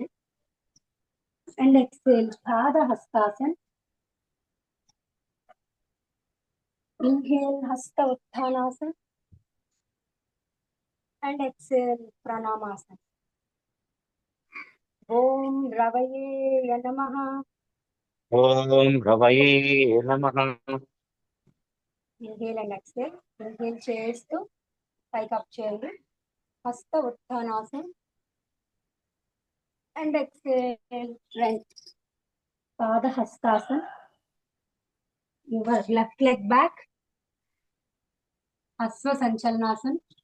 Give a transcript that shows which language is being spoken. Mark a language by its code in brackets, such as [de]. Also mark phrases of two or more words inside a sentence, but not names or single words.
[en] and exhale, పాద హస్తాసన్. ఇన్హేల్, హస్త ఉత్థానాసన్ and exhale, ప్రణామాసన్. [sa] ॐ रवये नमः. ॐ रवये नमः [en] inhale and exhale. [te] ఇన్హేల్ చేస్తూ పైకి అప్ చేయండి, హస్త ఉత్థానాసన్ [en] and exhale, front, [te] పాద హస్తాసన్. [en] your left leg back, అశ్వ సంచలనాసన్.